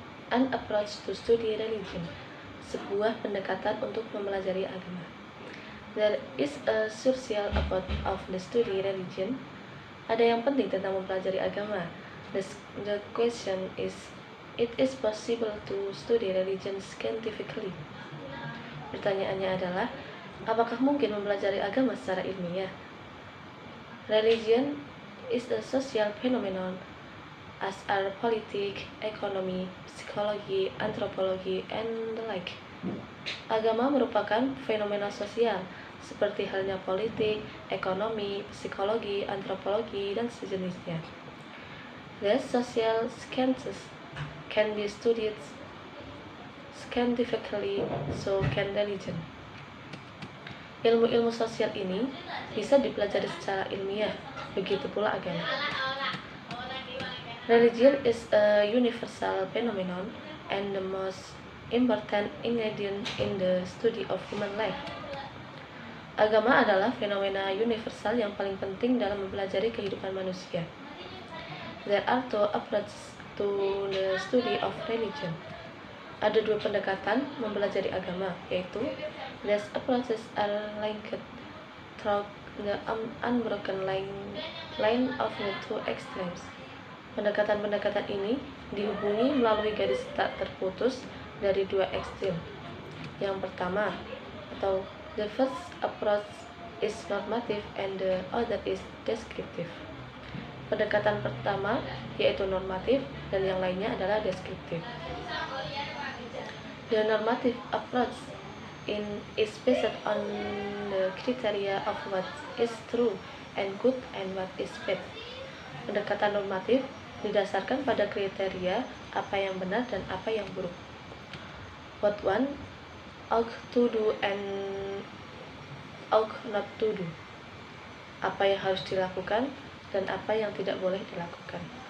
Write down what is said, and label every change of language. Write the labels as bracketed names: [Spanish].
[English] An approach to study religion. [Indonesian] Sebuah pendekatan untuk mempelajari agama. [English] There is a crucial about of the study religion. [Indonesian] Ada yang penting tentang mempelajari agama. [English] The question is, it is possible to study religion scientifically. [Indonesian] Pertanyaannya adalah, apakah mungkin mempelajari agama secara ilmiah? [English] Religion is a social phenomenon, as are politics, economy, psychology, anthropology, and the like. [Indonesian] Agama merupakan fenomena sosial, seperti halnya politik, ekonomi, psikologi, antropologi, dan sejenisnya. [English] The social sciences can be studied scientifically, so can religion. [Indonesian] Ilmu-ilmu sosial ini bisa dipelajari secara ilmiah, begitu pula agama. [English] Religion is a universal phenomenon and the most important ingredient in the study of human life. [Indonesian] Agama adalah fenomena universal yang paling penting dalam mempelajari kehidupan manusia. [English] There are two approaches to the study of religion. [Indonesian] Ada dua pendekatan mempelajari agama, yaitu [English] these approaches are linked through the unbroken line of the two extremes. [Indonesian] Pendekatan-pendekatan ini dihubungi melalui garis tak terputus dari dua ekstrem. Yang pertama, atau [English] the first approach is normative and the other is descriptive. [Indonesian] Pendekatan pertama yaitu normatif dan yang lainnya adalah deskriptif. [English] The normative approach is based on the criteria of what is true and good and what is bad. [Indonesian] Pendekatan normatif didasarkan pada kriteria apa yang benar dan apa yang buruk. [English] What one ought to do and ought not to do. [Indonesian] Apa yang harus dilakukan dan apa yang tidak boleh dilakukan.